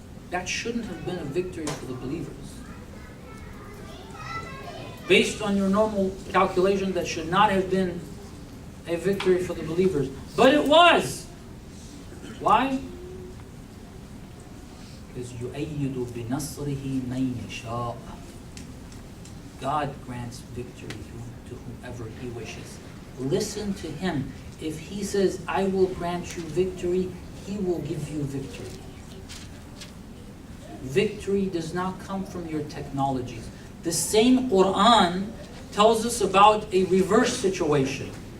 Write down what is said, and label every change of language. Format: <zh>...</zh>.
<en>That shouldn't have been a victory for the believers. Based on your normal calculation, that should not have been a victory for the believers. But it was. Why?</en> <ar>Because يُؤَيِّدُ بِنَصْرِهِ مَن يَشَاءُ.</ar> <en>God grants victory to whomever He wishes. Listen to Him. If He says, I will grant you victory, He will give you victory. Victory does not come from your technologies. The same Quran tells us about a reverse situation.</en>